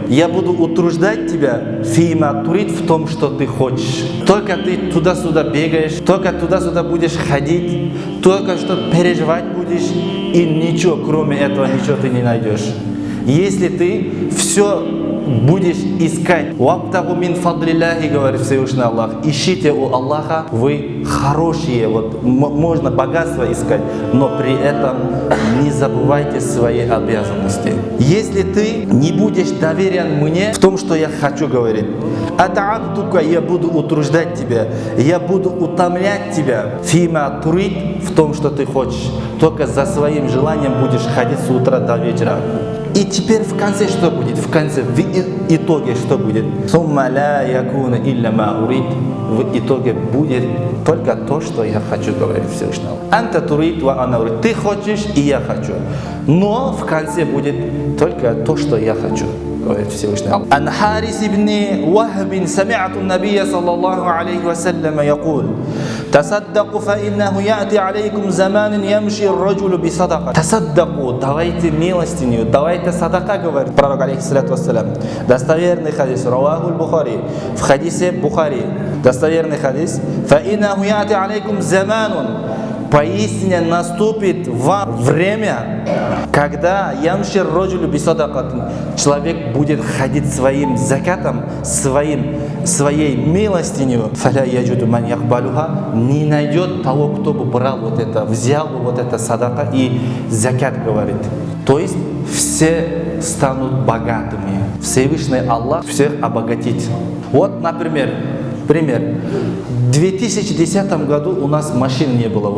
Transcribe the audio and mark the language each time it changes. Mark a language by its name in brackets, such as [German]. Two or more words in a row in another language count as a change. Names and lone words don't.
[Russian] Я буду утруждать тебя [Arabic] فيما تريد [Russian] в том, что ты хочешь. Только ты туда-сюда бегаешь, только туда-сюда будешь ходить, только что переживать будешь, и ничего, кроме этого, ничего ты не найдешь. Если ты все будешь искать, [Arabic] وابتغوا من فضل الله, [Russian] говорит Всевышний Аллах, ищите у Аллаха, вы хорошие, вот можно богатство искать, но при этом не забывайте свои обязанности. Если ты не будешь доверен мне в том, что я хочу, говорит, атаабтука, я буду утруждать тебя, я буду утомлять тебя, [Arabic] فيما تريد, [Russian] в том, что ты хочешь, только за своим желанием будешь ходить с утра до вечера. И теперь в конце что будет? В конце, в итоге что будет? В итоге будет только то, что я хочу, говорит Всевышний. [Arabic] أنت تريد وأنا أريد. [Russian] Ты хочешь, и я хочу. Но в конце будет только то, что я хочу, говорит Всевышний. [Arabic] عن حارث بن وهب سمعت النبي صلى الله عليه وسلم يقول تصدقوا فإنه يأتي عليكم زمان يمشي الرجل بصدقة. [Russian] Тасаддаку, давайте милостиню, давайте садака, говорит пророк [Arabic] عليه الصلاة والسلام. [Russian] Достоверный хадис, [Arabic] رواه البخاري, [Russian] в хадисе Бухари, достоверный хадис. [Arabic] فإنه يأتي عليكم زمان, [Russian] поистине наступит вам время, когда [Arabic] يمشي الرجل بصدقة, [Russian] человек будет ходить своим закатом, своей милостинью, [Arabic] فلا يجد من يقبلها, [Russian] не найдет того, кто бы брал вот это, взял бы вот это садака и закат, говорит. То есть все станут богатыми. Всевышний Аллах всех обогатит. Вот, например, пример. В 2010 году у нас машин не было.